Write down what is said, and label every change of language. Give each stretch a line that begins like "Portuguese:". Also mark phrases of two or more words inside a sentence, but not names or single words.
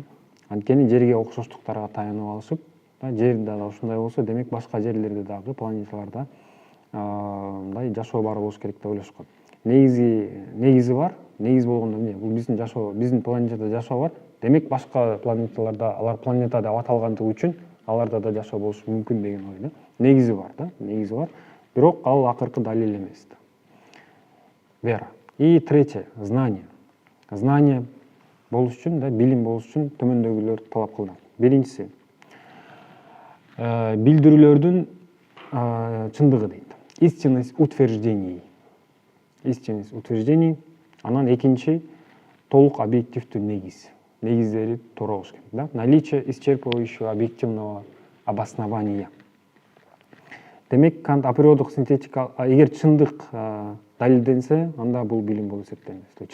Kyrgyz: Анткени жерге окшоштуктарга таянып алышып, жер да ушундай болсо, демек башка жерлерде дагы планеталарда мындай жашоо бар болуш керек деп ойлошкон. Негизи бар. Негиз болгондо эмне? Бул биздин планетада жашоо бар. Демек башка планеталарда, алар планета деп аталгандыгы үчүн аларда да жашоо болушу мүмкүн деген ой, да. Негизи бар, да. Негизи бар. Бирок ал акыркы далил эмес.
Russian: Вера. И третье знание.
Kyrgyz: Знание болуш үчүн, да, билим болуш үчүн төмөндөгүлөр талап кылынат. Биринчиси билдирүүлөрдүн чындыгы дейт.
Russian: Истинность утверждений. Истинность утверждений.
Kyrgyz: Анан экинчи толук объективдүү негиз. Негиздери туура болуш керек, да.
Russian: Наличие исчерпывающего объективного обоснования.
Kyrgyz: Демек, Кант априордук синтетика, эгер чындык далилденсе, анда бул билим болуп эсептелет.